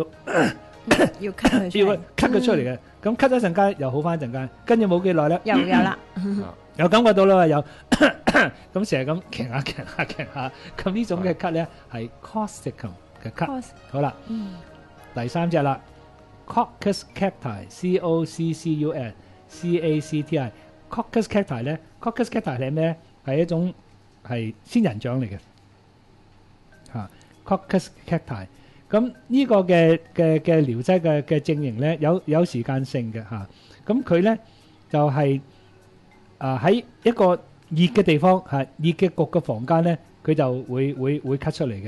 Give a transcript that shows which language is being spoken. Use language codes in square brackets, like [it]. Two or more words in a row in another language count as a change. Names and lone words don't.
[yue] 要咳佢出嚟，要咳佢出嚟嘅。咁咳咗一陣間又好翻一陣間，跟住冇幾耐咧，又有啦。有感覺到啦，有咁成日咁咳下，咁呢種嘅咳咧係 Corsicum 嘅咳。好啦，第三隻啦 ，Coccus cacti，COCCUS，CACTI，Coccus cacti 咧 ，Coccus cacti 係咩？係一種係仙人掌嚟嘅嚇 ，Coccus cacti。咁呢個嘅療劑嘅症型咧，有時間性嘅嚇。咁佢咧就係喺一個熱嘅地方嚇，熱嘅焗嘅房間咧，佢就會咳出嚟嘅。